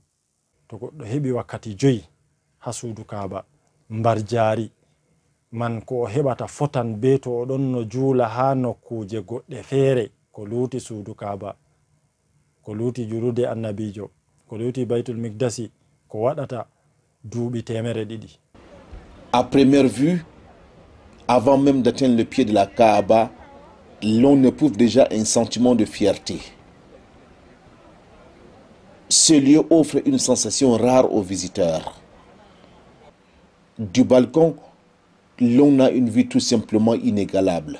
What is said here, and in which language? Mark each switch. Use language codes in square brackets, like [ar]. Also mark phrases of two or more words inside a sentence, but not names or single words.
[ff] To goɗɗo heɓi wakkati 5 ha suudu kaba mbar jari man ko o heɓata fotan be to o ɗon no juula ha nokkuje goɗɗe feere ko luuti suudu kaba ko luuti jurude annabijo, ko luuti baytul mikdasi, ko waɗata duuɓi 200. [fr] À première vue, avant même d'atteindre le pied de la Kaaba, l'on éprouve déjà un sentiment de fierté. Ce lieu offre une sensation rare aux visiteurs. Du balcon, l'on a une vue tout simplement inégalable.